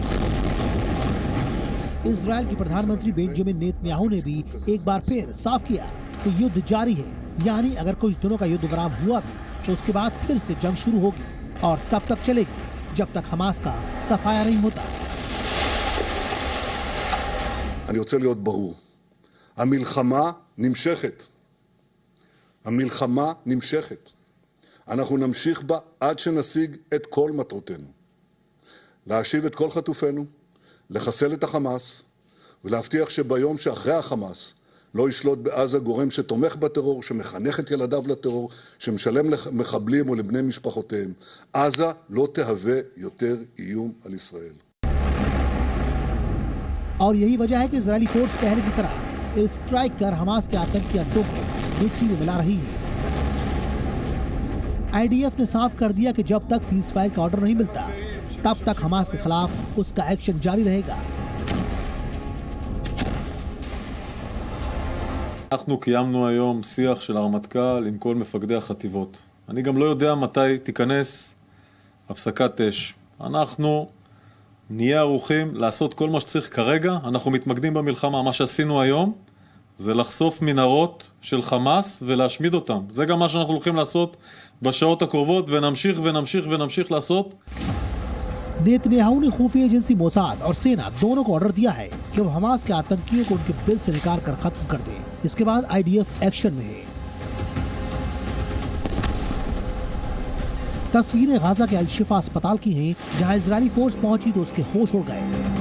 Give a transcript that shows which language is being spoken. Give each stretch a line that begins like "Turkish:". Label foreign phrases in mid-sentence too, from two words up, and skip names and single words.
Hindi: इजराइल के प्रधानमंत्री बेंजामिन नेतन्याहू ने भी एक बार फिर साफ किया कि युद्ध जारी है, यानी अगर कुछ दिनों का युद्ध विराम हुआ भी तो उसके बाद फिर से जंग शुरू होगी और तब तक चलेगी जब तक हमास का सफाया नहीं होता।
Hebrew: אני רוצה להיות ברור, המלחמה נמשכת. אנחנו נמשיך בה עד שנשיג את כל מטרותינו. להשיב את כל חטופינו, לחסל את החמאס, ולהבטיח שביום שאחרי החמאס לא ישלוט בעזה גורם שתומך בטרור, שמחנך את ילדיו לטרור, שמשלם למחבלים או לבני משפחותיהם. עזה לא תהווה יותר איום על ישראל.
Hindi: और यही वजह है कि
English: Israeli force
Hindi: पहले की तरह स्ट्राइक कर हमास के आतंकी अड्डों को मिट्टी में मिला रही है। आईडीएफ ने साफ कर दिया कि जब तक
English: cease fire
Hindi: का ऑर्डर नहीं मिलता तब तक हमास के खिलाफ उसका एक्शन जारी रहेगा।
Hebrew: אנחנו קיימנו היום שיח של הרמטכ"ל עם כל מפקדי החטיבות. אני גם לא יודע מתי תיכנס הפסקת אש. אנחנו נהיה ערוכים לעשות כל מה שצריך כרגע. אנחנו מתמקדים במלחמה. מה שעשינו היום זה לחשוף מנהרות של חמאס ולהשמיד אותם. זה גם מה שאנחנו הולכים לעשות בשעות הקרובות, ונמשיך לעשות.
Hindi: नेतन्याहू ने खुफिया एजेंसी मोसाद और सेना दोनों को ऑर्डर दिया है कि वो हमास के आतंकियों को उनके बिल से निकाल कर खत्म कर दे। इसके बाद आईडीएफ एक्शन में है। तस्वीरें गाजा के अल-शिफा अस्पताल की हैं, जहां
English: Israeli force
Hindi: पहुंची तो उसके होश उड़ गए।